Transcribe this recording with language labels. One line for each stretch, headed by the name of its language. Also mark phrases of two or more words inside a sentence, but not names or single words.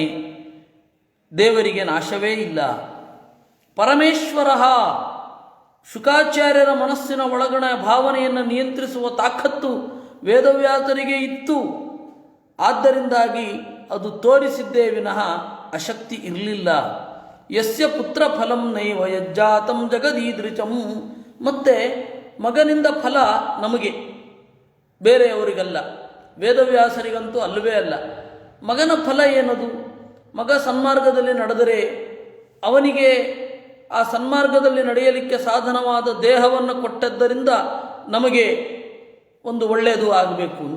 Kannada: ದೇವರಿಗೆ ನಾಶವೇ ಇಲ್ಲ. ಪರಮೇಶ್ವರ. ಶುಕಾಚಾರ್ಯರ ಮನಸ್ಸಿನ ಒಳಗಣ ಭಾವನೆಯನ್ನು ನಿಯಂತ್ರಿಸುವ ತಾಕತ್ತು ವೇದವ್ಯಾಸರಿಗೆ ಇತ್ತು. ಆದ್ದರಿಂದಾಗಿ ಅದು ತೋರಿಸಿದ್ದೇ ವಿನಃ ಅಶಕ್ತಿ ಇರಲಿಲ್ಲ.
Sanskrit: ಯಸ್ಯ ಪುತ್ರ ಫಲಂ ನೈವ ಯಜ್ಜಾತಂ ಜಗದೀದೃಶಂ.
Kannada: ಮತ್ತೆ ಮಗನಿಂದ ಫಲ ನಮಗೆ, ಬೇರೆಯವರಿಗಲ್ಲ. ವೇದವ್ಯಾಸರಿಗಂತೂ ಅಲ್ಲವೇ ಅಲ್ಲ. ಮಗನ ಫಲ ಏನದು? ಮಗ ಸನ್ಮಾರ್ಗದಲ್ಲಿ ನಡೆದರೆ ಅವನಿಗೆ ಆ ಸನ್ಮಾರ್ಗದಲ್ಲಿ ನಡೆಯಲಿಕ್ಕೆ ಸಾಧನವಾದ ದೇಹವನ್ನು ಕೊಟ್ಟದ್ದರಿಂದ ನಮಗೆ ಒಂದು ಒಳ್ಳೆಯದು ಆಗಬೇಕು ಅಂತ.